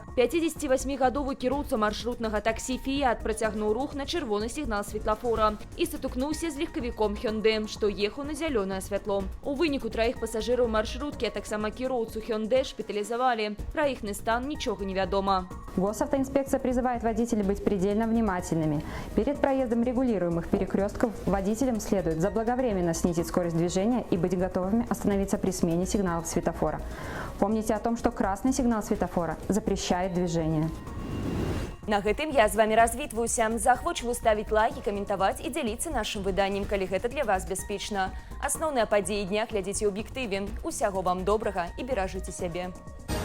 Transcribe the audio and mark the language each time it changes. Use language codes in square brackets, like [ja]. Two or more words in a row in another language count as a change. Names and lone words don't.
[be] 58-гадовы кіроўца маршрутнага таксі «Фіят» працягнуў рух на чырвоны сігнал светлафора і сутыкнуўся з легкавіком «Хёндэ», што ехаў на зялёнае святло. У выніку 3 пасажыраў маршруткі, а таксама кіроўцу «Хёндэ» шпіталізавалі. Пра іхны стан нічога не вядома. [ru] Госавтоинспекция призывает водителей быть предельно внимательными. Перед проездом регулируемых перекрестков водителям следует заблаговременно снизить скорость движения и быть готовыми остановиться при смене сигналов светофора. Помните о том, что красный сигнал светофора запрещает движение. [be] На гэтым я з вами развітваюся. Захвочваю ставіць лайки, каментаваць і дзяліцца нашым выданнем, калі гэта для вас бяспечна. Асноўныя падзеі дня глядзіце ў аб'ектыве. Усяго вам добрага і беражыце сябе.